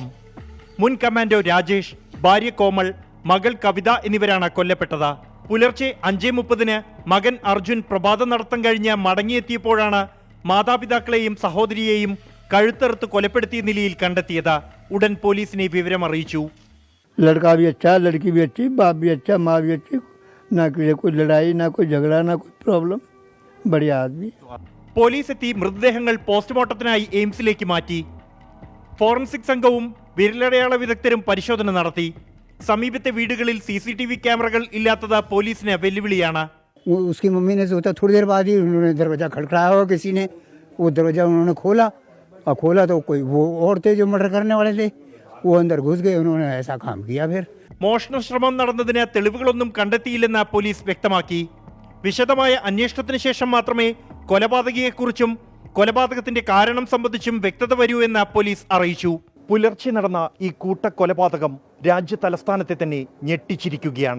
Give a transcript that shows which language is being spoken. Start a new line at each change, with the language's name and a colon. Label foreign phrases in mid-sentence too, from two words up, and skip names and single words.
Malayalam: മുൻ കമാൻഡോ രാജേഷ്, ഭാര്യ കോമൾ, മകൾ കവിത എന്നിവരാണ് കൊല്ലപ്പെട്ടത്. പുലർച്ചെ 5:30 മകൻ അർജുൻ പ്രഭാത നടത്തം കഴിഞ്ഞ് മടങ്ങിയെത്തിയപ്പോഴാണ് മാതാപിതാക്കളെയും സഹോദരിയെയും കഴുത്തറുത്ത് കൊലപ്പെടുത്തിയ നിലയിൽ കണ്ടെത്തിയത്. ഉടൻ പോലീസിനെ വിവരമറിയിച്ചു.
Hindi: लड़का भी अच्छा, लड़की भी अच्छी, बाप भी अच्छा, माँ भी अच्छी, ना कोई लड़ाई, ना कोई झगड़ा, ना कोई प्रॉब्लम, बढ़िया आदमी.
Malayalam: പോലീസ് എത്തി മൃതദേഹങ്ങൾ പോസ്റ്റ്മോർട്ടത്തിനായി എയിംസിലേക്ക് മാറ്റി. ഫോറൻസിക് സംഘവും വിരലടയാള വിദഗ്ധരും പരിശോധന നടത്തി. സമീപത്തെ വീടുകളിൽ CCTV ക്യാമറകൾ ഇല്ലാത്തത് പോലീസിന് വെല്ലുവിളിയാണ്.
Hindi: उसकी मम्मी ने सोचा थोड़ी देर बाद ही उन्होंने दरवाजा खड़खड़ाया हो, किसी ने वो दरवाजा उन्होंने खोला और खोला तो कोई वो और थे जो मर्डर करने वाले थे, वो अंदर घुस गए, उन्होंने ऐसा काम किया. फिर
Malayalam: മോഷണശ്രമം നടന്നതിന് തെളിവുകളൊന്നും കണ്ടെത്തിയില്ലെന്ന് പോലീസ് വ്യക്തമാക്കി. വിശദമായ അന്വേഷണത്തിന് ശേഷം മാത്രമേ കൊലപാതകിയെക്കുറിച്ചും കൊലപാതകത്തിന്റെ കാരണം സംബന്ധിച്ചും വ്യക്തത വരൂ എന്ന് പോലീസ് അറിയിച്ചു. പുലർച്ചെ നടന്ന ഈ കൂട്ടക്കൊലപാതകം രാജ്യ തലസ്ഥാനത്തെ തന്നെ ഞെട്ടിച്ചിരിക്കുകയാണ്.